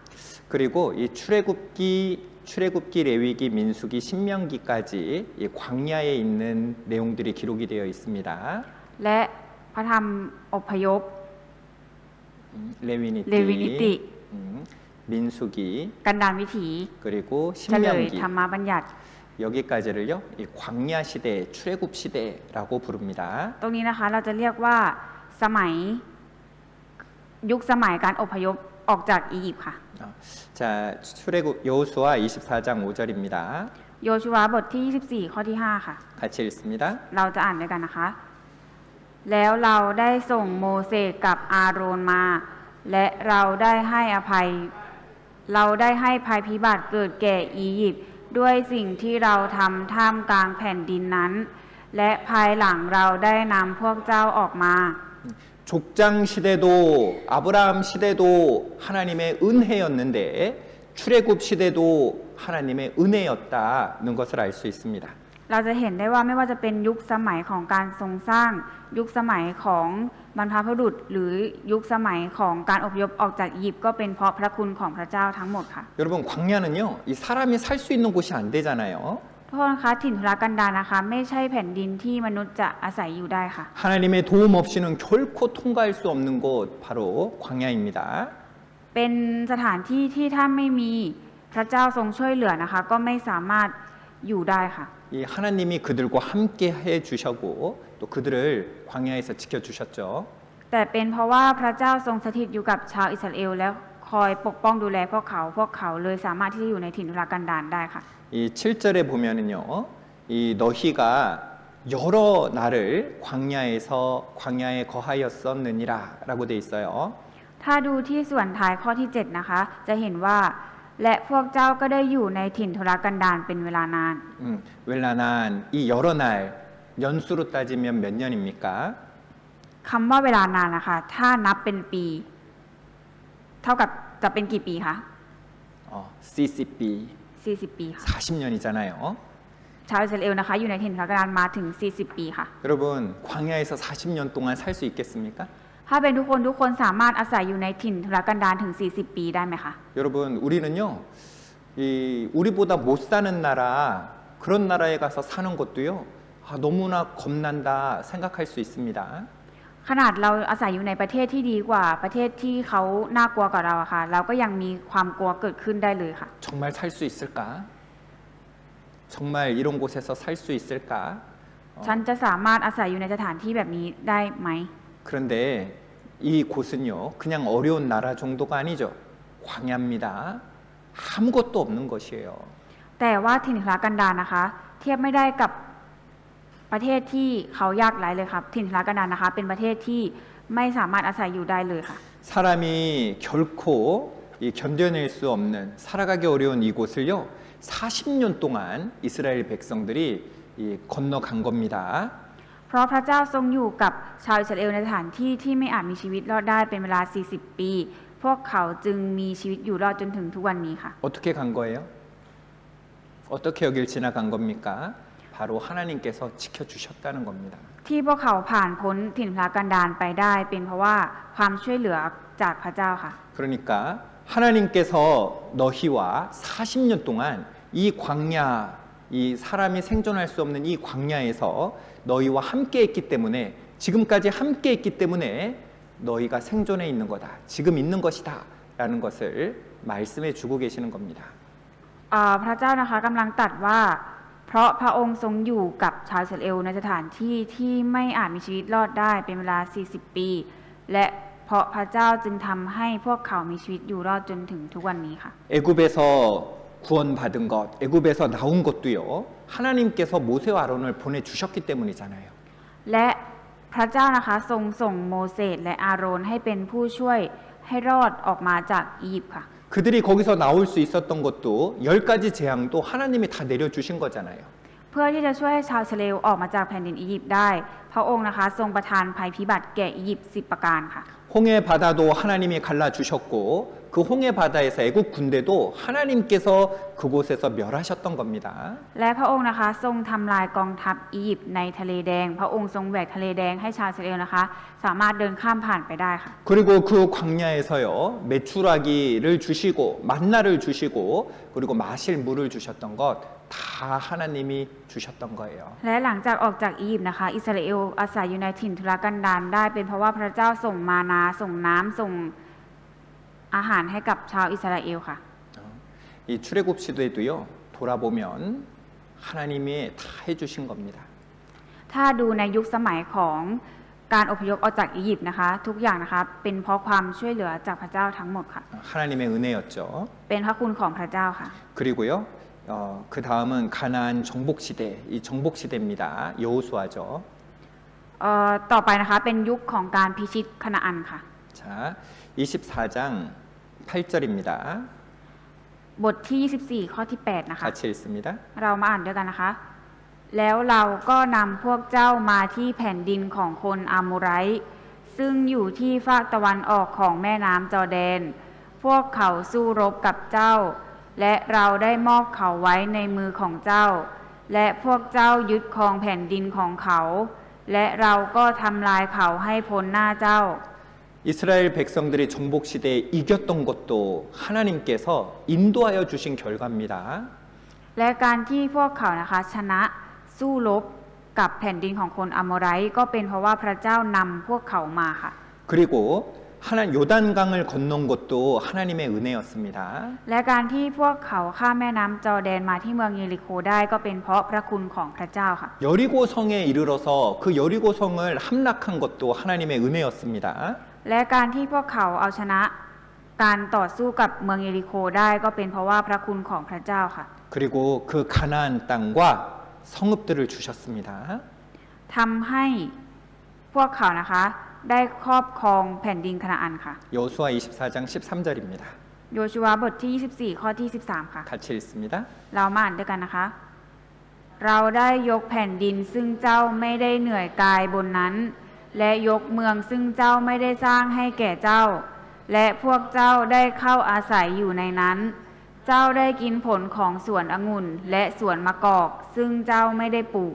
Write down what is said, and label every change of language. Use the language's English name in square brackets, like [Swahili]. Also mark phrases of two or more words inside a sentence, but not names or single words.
[Korean] 그리고 이 출애굽기, 레위기, 민수기, 신명기까지 이 광야에 있는 내용들이 기록이 되어 있습니다. [Thai] และพระธรรมอพยพ [Korean] 레위니티, 레위니티. 민수기, [Thai] กันดารวิถี [Korean] 그리고 [Thai] เฉลย [Korean] 신명기 [Thai] ธรรมบัญญัติ [Korean] 여기까지를요, 이 광야 시대, 출애굽 시대라고 부릅니다. [Thai] ตรงนี้นะคะเราจะเรียกว่าสมัยยุคสมัยการอพยพออกจากอียิปต์ค่ะ [Korean] 자, 출애굽 여호수아 24장 5절입니다. [Thai] โยชูวาบทที่ 24 ข้อที่ 5 ค่ะ [Korean] 같이 읽습니다. [Thai] เราจะอ่านด้วยกันนะคะ แล้วเราได้ส่งโมเสสกับอาโรนมา และเราได้ให้ภัยพิบัติเกิดแก่อียิปต์ด้วยสิ่งที่เราทำท่ามกลางแผ่นดินนั้น และภายหลังเราได้นำพวกเจ้าออกมา [Korean] 족장 시대도 아브라함 시대도 하나님의 은혜였는데 출애굽 시대도 하나님의 은혜였다는 것을 알 수 있습니다. [Thai] เราจะเห็นได้ว่าไม่ว่าจะเป็นยุคสมัยของการทรงสร้าง ยุคสมัยของบรรพบุรุษหรือยุคสมัยของการอพยพออกจากอียิปต์ก็เป็นเพราะพระคุณของพระเจ้าทั้งหมดค่ะ [Korean] 여러분 광야는요, 이 사람이 살 수 있는 곳이 안 되잖아요. [Thai] โทษนะคะถิ่นทุรกันดารนะคะ ไม่ใช่แผ่นดินที่มนุษย์จะอาศัยอยู่ได้ค่ะ [Korean] 하나님의 도움 없이는 결코 통과할 수 없는 곳 바로 광야입니다. [Thai] เป็นสถานที่ที่ถ้าไม่มีพระเจ้าทรงช่วยเหลือนะคะ ก็ไม่สามารถอยู่ได้ค่ะ [Korean] 이 하나님이 그들과 함께 해 주셨고 또 그들을 광야에서 지켜 주셨죠. [Thai] แต่เป็นเพราะว่าพระเจ้าทรงสถิตอยู่กับชาวอิสราเอลและคอยปกป้องดูแลพวกเขาเลยสามารถที่จะอยู่ในถิ่นทุรกันดารได้ค่ะ [Korean] 이 7절에 보면은요. 이 너희가 여러 날을 광야에 거하였었느니라라고 돼 있어요. [Thai] ถ้าดูที่ส่วนท้ายข้อที่ 7 นะคะ จะเห็นว่าและพวกเจ้าก็ได้อยู่ในถิ่นทุรกันดารเป็นเวลานาน [Korean] 웰라난 이 여러 날 연수로 따지면 몇 년입니까? [Thai] คำว่าเวลานานนะคะ ถ้านับเป็นปี เท่ากับจะเป็นกี่ปีคะ CCB 40 ปีค่ะ [Korean] 40년이잖아요. [Thai] ชาวอิสราเอลนะคะ อยู่ในถิ่นทุรกันดารมาถึง 40 ปีค่ะ [Korean] 여러분 광야에서 40년 동안 살 수 있겠습니까? [Thai] ถ้าเป็นทุกคนสามารถอาศัยอยู่ในถิ่นทุรกันดารถึง 40 ปีได้ไหมคะ [Korean] 여러분 우리는요, 우리보다 못 사는 나라 그런 나라에 가서 사는 것도요, 너무나 겁난다 생각할 수 있습니다. [Thai] ขนาดเราอาศัยอยู่ในประเทศที่ดีกว่าประเทศที่เขาน่ากลัวกว่าเราอะค่ะ เราก็ยังมีความกลัวเกิดขึ้นได้เลยค่ะ [Korean] 정말 살 수 있을까? 정말 이런 곳에서 살 수 있을까? [Thai] ฉันจะสามารถอาศัยอยู่ในสถานที่แบบนี้ได้ไหม [Korean] 그런데 이 곳은요, 그냥 어려운 나라 정도가 아니죠. 광야입니다. 아무것도 없는 것이에요. [Thai] แต่ว่าถิ่นทุรกันดารนะคะ เทียบไม่ได้กับประเทศที่เขายากไร้เลยครับถิ่นทุรกันดารนะคะ เป็นประเทศที่ไม่สามารถอาศัยอยู่ได้เลยค่ะ [Korean] 사람이 결코 견뎌낼 수 없는 살아가기 어려운 이곳을요, 40년 동안 이스라엘 백성들이 건너간 겁니다. [Thai] เพราะพระเจ้าทรงอยู่กับชาวอิสราเอลในสถานที่ที่ไม่อาจมีชีวิตรอดได้เป็นเวลา 40 ปี พวกเขาจึงมีชีวิตอยู่รอดจนถึงทุกวันนี้ค่ะ [Korean] 어떻게 간 거예요? 어떻게 여길 지나간 겁니까? 바로 하나님께서 지켜주셨다는 겁니다. [Thai] ที่พวกเขาผ่านพ้นถิ่นทุรกันดารไปได้เป็นเพราะว่าความช่วยเหลือจากพระเจ้าค่ะ [Korean] 그러니까 하나님께서 너희와 40년 동안 이 광야, 이 사람이 생존할 수 없는 이 광야에서 너희와 함께 했기 때문에 지금까지 함께 했기 때문에 너희가 생존해 있는 거다. 지금 있는 것이다. 라는 것을 말씀해 주고 계시는 겁니다. [Thai] พระเจ้านะคะกำลังตรัสว่า เพราะพระองค์ทรงอยู่กับชาวอิสราเอลในสถานที่ที่ไม่อาจมีชีวิตรอดได้เป็นเวลา 40 ปี และเพราะพระเจ้าจึงทำให้พวกเขามีชีวิตอยู่รอดจนถึงทุกวันนี้ค่ะ [Korean] 애굽에서 구원받은 것, 애굽에서 나온 것도요, 하나님께서 모세와 아론을 보내주셨기 때문이잖아요. [Thai] และพระเจ้านะคะทรงส่งโมเสสและอาโรนให้เป็นผู้ช่วยให้รอดออกมาจากอียิปต์ค่ะ [Korean] 그들이 거기서 나올 수 있었던 것도 10가지 재앙도 하나님이 다 내려주신 거잖아요. [Thai] เพื่อที่จะช่วยให้ชาวอิสราเอลออกมาจากแผ่นดินอียิปต์ได้เพราะระองค์นะคะทรงประทานภัยพิบัติแก่อียิปต์10 ประการค่ะ [Korean] 홍해 바다도 하나님이 갈라 주셨고 그 홍해 바다에서 애국 군대도 하나님께서 그곳에서 멸하셨던 겁니다. [Thai] และพระองค์นะคะทรงทำลายกองทัพอียิปต์ในทะเลแดง พระองค์ทรงแหวกทะเลแดงให้ชาวอิสราเอลนะคะ สามารถเดินข้ามผ่านไปได้ค่ะ [Korean] 그리고 그 광야에서요 메추라기를 주시고 만나를 주시고 그리고 마실 물을 주셨던 것 다 하나님이 주셨던 거예요. [Thai] และหลังจากออกจากอียิปต์นะคะ อิสราเอลอาศัยอยู่ในถิ่นทุรกันดารได้เป็นเพราะว่าพระเจ้าส่งมานาส่งน้ำส่งอาหารให้กับชาวอิสราเอลค่ะ [Korean] 이 출애굽 시대도요 돌아보면 하나님이 다 해주신 겁니다. [Thai] ถ้าดูในยุคสมัยของการอพยพออกจากอียิปต์นะคะ ทุกอย่างนะคะเป็นเพราะความช่วยเหลือจากพระเจ้าทั้งหมดค่ะ [Korean] 하나님의 은혜였죠. [Thai] เป็นพระคุณของพระเจ้าค่ะ [Korean] 그리고요 그 다음은 가나안 정복 시대, 이 정복 시대입니다. 여호수아죠. [Thai] ต่อไปนะคะเป็นยุคของการพิชิตคณาอันค่ะ [Korean] 자, 24장 8절입니다. [Thai] บทที่ 24 ข้อที่ 8 นะคะ [Korean] 같이 읽습니다. [Thai] เรามาอ่านด้วยกันนะคะ แล้วเราก็นำพวกเจ้ามาที่แผ่นดินของคนอาโมไรต์ซึ่งอยู่ที่ฝากตะวันออกของแม่น้ำจอร์แดน พวกเขาสู้รบกับเจ้า และเราได้มอบเขาไว้ในมือของเจ้า และพวกเจ้ายึดครองแผ่นดินของเขา และเราก็ทำลายเขาให้พ้นหน้าเจ้า [Korean] 이스라엘 백성들이 정복 시대에 이겼던 것도 하나님께서 인도하여 주신 결과입니다. [Thai] และการที่พวกเขานะคะชนะสู้รบกับแผ่นดินของคนอาโมไรต์ก็เป็นเพราะว่าพระเจ้านำพวกเขามาค่ะ [Korean] 그리고 요단강을 건넌 것도 하나님의 은혜였습니다. [Thai] และการที่พวกเขาข้ามแม่น้ำจอร์แดนมาที่เมืองเยริโคได้ก็เป็นเพราะพระคุณของพระเจ้าค่ะ [Korean] 여리고성에 이르러서 그 여리고성을 함락한 것도 하나님의 은혜였습니다. [Thai] และการที่พวกเขาเอาชนะการต่อสู้กับเมืองเยริโคได้ก็เป็นเพราะว่าพระคุณของพระเจ้าค่ะ [Korean] 그리고 그 가나안 땅과 성읍들을 주셨습니다. [Thai] ทำให้พวกเขานะคะได้ครอบครองแผ่นดินคณาอันค่ะ [Korean] 여호수아 24장 13절입니다. [Thai] โยชูวาบทที่ 24 ข้อที่ 13 ค่ะ [Korean] 같이 읽습니다. [Thai] เรามาอ่านด้วยกันนะคะ เราได้ยกแผ่นดินซึ่งเจ้าไม่ได้เหนื่อยกายบนนั้น และยกเมืองซึ่งเจ้าไม่ได้สร้างให้แก่เจ้า และพวกเจ้าได้เข้าอาศัยอยู่ในนั้น เจ้าได้กินผลของสวนองุ่นและสวนมะกอกซึ่งเจ้าไม่ได้ปลูก